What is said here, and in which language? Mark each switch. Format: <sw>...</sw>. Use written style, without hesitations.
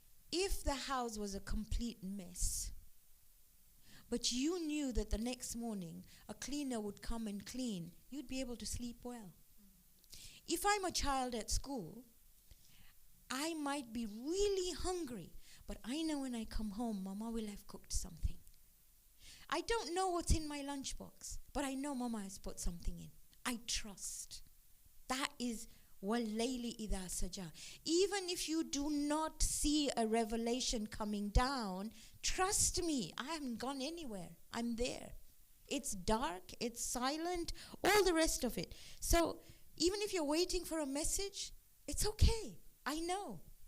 <en>If the house was a complete mess, but you knew that the next morning a cleaner would come and clean, you'd be able to sleep well. If I'm a child at school, I might be really hungry, but I know when I come home, Mama will have cooked something. I don't know what's in my lunchbox, but I know Mama has put something in. I trust. That is</en> <ar>وَاللَّيْلِ إِذَا سَجَى.</ar> <en>Even if you do not see a revelation coming down, trust me, I haven't gone anywhere. I'm there. It's dark, it's silent, all the rest of it. So even if you're waiting for a message, it's okay. I know.</en>